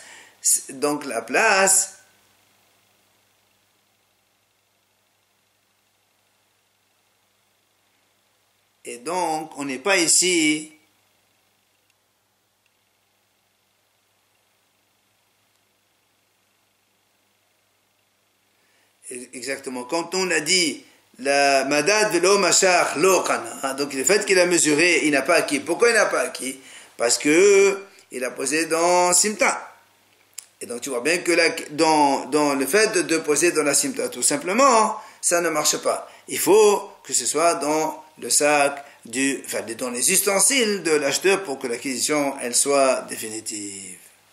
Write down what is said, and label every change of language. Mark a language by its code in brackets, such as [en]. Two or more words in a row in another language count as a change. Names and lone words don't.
[fr] Donc la place, et donc on n'est pas ici exactement. Quand on a dit [he] לא מדד ולא משך לא קנה, [fr] donc le fait qu'il a mesuré, il n'a pas acquis. Pourquoi il n'a pas acquis? Parce que il a posé dans Simta. Et donc tu vois bien que là, dans le fait de poser dans la Simta, tout simplement, ça ne marche pas. Il faut que ce soit dans le sac dans les ustensiles de l'acheteur pour que l'acquisition, elle soit définitive.